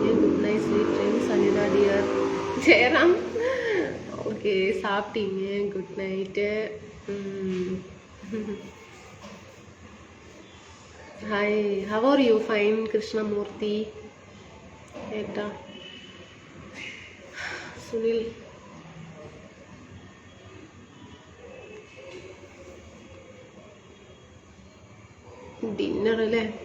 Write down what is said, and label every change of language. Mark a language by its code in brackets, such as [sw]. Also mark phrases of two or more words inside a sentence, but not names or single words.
[en] good night sweet dreams Anita dear. ஜெயராம் ஓகே, சாப்பிட்டீங்க, good night. Hi, how are you? [ml] ഫൈൻ കൃഷ്ണമൂർത്തി ഏട്ടാ. സുനിൽ ഡിന്നർ അല്ലേ?